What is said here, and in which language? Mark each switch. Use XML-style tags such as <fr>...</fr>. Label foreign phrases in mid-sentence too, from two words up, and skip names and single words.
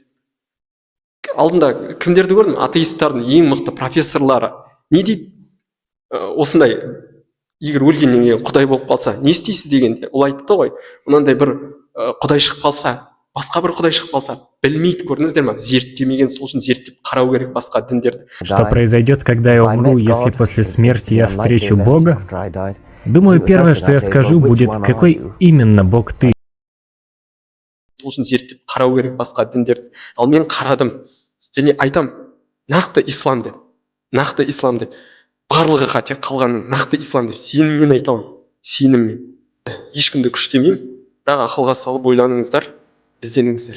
<kk>Алдында кімдерді көрдім? Атеисттардың ең мықты профессорлары. Не дейді? Осындай, егер өлгеннен кейін Құдай болып қалса, не істейсіз дегенде, ол айтты ғой, мынандай бір Құдай шығып қалса, басқа бір Құдай шығып қалса, білмейді, көрдіңіздер ме? Зерттемеген, сол үшін зерттеп қарау керек басқа діндерді.</kk> <ru>Что произойдет, когда я умру, если после смерти я встречу Бога? Думаю, первое, что я скажу, будет, какой именно Бог ты?</ru> <kk>Сол үшін зерттеп қарау керек басқа діндерді. Ал мен қарадым және айтам, нақты ислам деп. Нақты ислам деп. Барлығы қате қалғанын нақты ислам деп. Сеніммен айтамын. Сеніммен. Ешкімді күштемеймін. Бірақ ақылға салып ойланыңыздар, ізденіңіздер.</kk>